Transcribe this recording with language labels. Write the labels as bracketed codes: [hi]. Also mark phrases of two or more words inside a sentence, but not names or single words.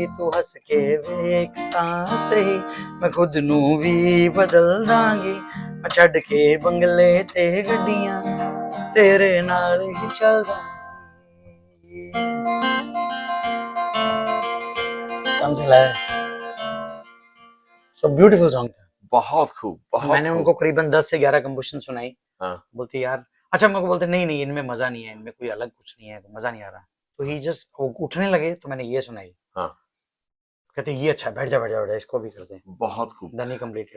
[pa] ਤੂੰ ਹੱਸ ਕੇ ਵੇਖਦਾ ਸਹੀ, ਮੈਂ ਖ਼ੁਦ ਨੂੰ ਵੀ ਬਦਲ ਦਾਂਗੀ, ਮੈਂ ਛੱਡ ਕੇ ਬੰਗਲੇ ਤੇ ਗੱਡੀਆਂ ਤੇਰੇ ਨਾਲ ਹੀ ਚੱਲ ਦਾਂਗੀ। [hi] समझ लाया? [en] So beautiful song था। [hi] बहुत खूब, बहुत मैंने खूब. उनको करीबन 10 से 11 कंपोजिशन सुनाई। हाँ. बोलती यार, अच्छा मेरे को बोलते नहीं नहीं इनमें मजा नहीं है, इनमें कोई अलग कुछ नहीं है, मजा नहीं आ रहा। तो ही जस्ट उठने लगे तो मैंने ये सुनाई। हाँ. कहते ये अच्छा, बैठ जा बैठ जा बैठ जा, इसको भी करते हैं। बहुत खूब. [en] then he completed.